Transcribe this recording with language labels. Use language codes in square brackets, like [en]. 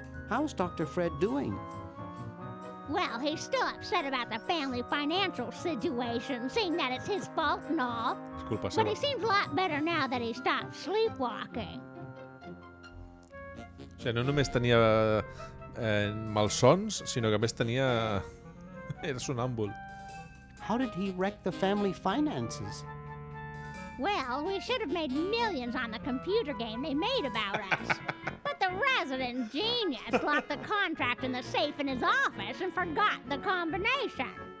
[en] How's Dr. Fred doing? Well, he's still upset about the family financial situation, seeing that it's his fault and all. [ca] És culpa [en] But [ca] seva. [en] he seems a lot better now that he stopped sleepwalking. [ca] O sigui, no només tenia malsons, sinó que a més tenia... Era sonàmbul. [en] How did he wreck the family finances? Well, we should have made millions on the computer game they made about us. But the resident genius locked the contract in the safe in his office and forgot the combination.